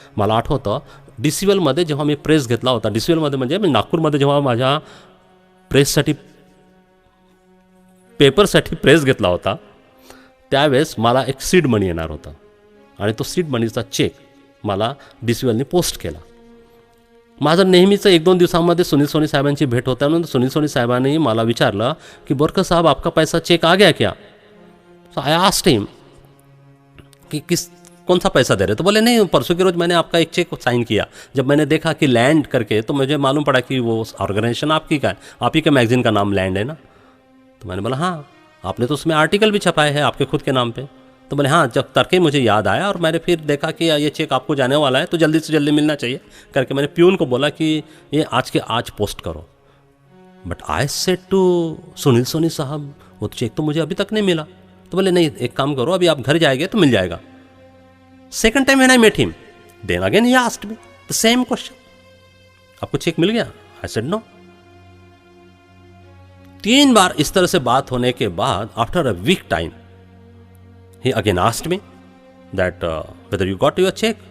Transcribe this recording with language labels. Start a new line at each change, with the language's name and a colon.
Marathi: मला आठवतं DCVLमध्ये जेव्हा मी प्रेस घेतला होता, DCVLमध्ये म्हणजे मी नागपूरमध्ये जेव्हा माझ्या प्रेससाठी पेपरसाठी प्रेस घेतला होता त्यावेळेस मला एक सीड मनी येणार होता आणि तो सीड मनीचा चेक मला DCVLनी पोस्ट केला. माझं नेहमीचं 1-2 दिवसांमध्ये सुनील सोनी साहेबांची भेट होत्यानंतर सुनील सोनी साहेबांनी मला विचारलं की बोरकर साहब
Hindi: आपका पैसा चेक आ गया क्या?
English: so I asked him
Hindi: कि कौन सा पैसा दे रहे? तो बोले नहीं, परसों के रोज मैंने आपका एक चेक साइन किया. जब मैंने देखा कि लैंड करके तो मुझे मालूम पड़ा कि वो ऑर्गेनाइजेशन आपकी का है, आप ही के मैगजीन का नाम लैंड है ना. तो मैंने बोला हाँ, आपने तो उसमें आर्टिकल भी छपाए हैं आपके खुद के नाम पे. तो बोले हाँ, जब तड़के मुझे याद आया और मैंने फिर देखा कि ये चेक आपको जाने वाला है तो जल्दी से जल्दी मिलना चाहिए करके मैंने प्यून को बोला कि ये आज के आज पोस्ट करो.
English: but I said to
Hindi: Sunil Soni साहब वो चेक तो मुझे अभी तक नहीं मिला. तो बोले नहीं, एक काम करो, अभी आप घर जाएंगे तो मिल जाएगा.
English: second time when I met him then again he asked me the same question,
Hindi: आपको चेक मिल गया?
English: I said no.
Hindi: 3 बार इस तरह से बात होने के बाद
English: After a week time he again asked me that whether you got your check.